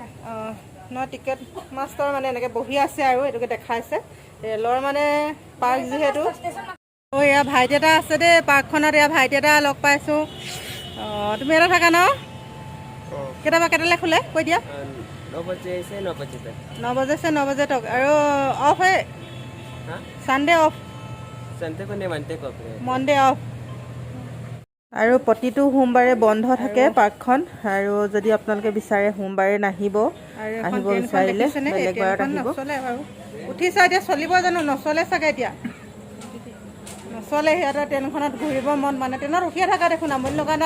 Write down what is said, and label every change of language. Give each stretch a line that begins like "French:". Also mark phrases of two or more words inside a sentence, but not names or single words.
Assamese: টিকেট মাষ্টাৰ মানে এনেকৈ বহি আছে আৰু এইটোকে দেখাইছে। ৰেলৰ মানে পাৰ্ক যিহেতু। এয়া ভাইটি এটা আছে দেই পাৰ্কখনত, এয়া ভাইটি এটা লগ পাইছোঁ। তুমি এটা থাকা ন? কেতিয়ালৈ খোলে কৈ দিয়া।
Hindi: 9 बजे से 9 बजे तक। 9 बजे से 9 बजे तक। আৰু অফ है
English: Sunday off?
Hindi: संडे को नहीं, मंडे को
English: Monday off.
Assamese: আৰু প্ৰতিটো সোমবাৰে বন্ধ থাকে পাৰ্কখন। আৰু যদি আপোনালোকে বিচাৰে সোমবাৰে নাহিব, আহিব বিচাৰিলে বেলেগ বাৰত আহিব। নচলে বাৰু, উঠিছা এতিয়া, চলিব জানো? নচলে চাগে এতিয়া, নচলে। সিহঁতৰ ট্ৰেইনখনত ঘূৰিব মন, মানে ট্ৰেইনত উঠিয়ে থকা দেখোন, আমনি লগা নাই?